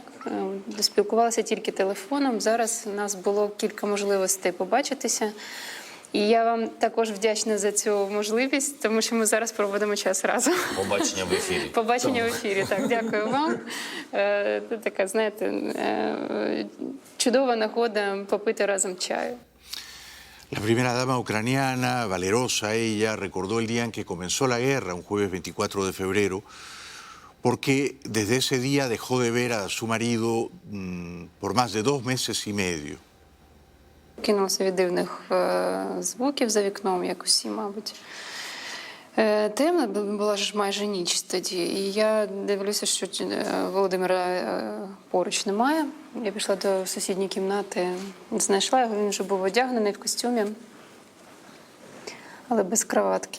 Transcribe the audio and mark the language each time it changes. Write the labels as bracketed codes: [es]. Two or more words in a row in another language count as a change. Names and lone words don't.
[uk] Спілкувалися тільки телефоном. Зараз у нас було кілька можливостей побачитися. І я вам також вдячна за цю можливість, тому що ми зараз проводимо час разом. Побачення в ефірі. Побачення в ефірі, так. Дякую вам. Це така, знаєте, чудова нагода попити разом чаю. [es] La primera dama ucraniana, valerosa ella, recordó el día en que comenzó la guerra, un jueves 24 de febrero, porque desde ese día dejó de ver a su marido por más de 2 meses y medio. [uk] Кинулася від дивних звуків за вікном, як усі, мабуть. Темна була ж майже ніч тоді, і я дивлюся, що Володимира поруч немає. Я пішла до сусідньої кімнати, знайшла його, він вже був одягнений в костюмі, але без краватки.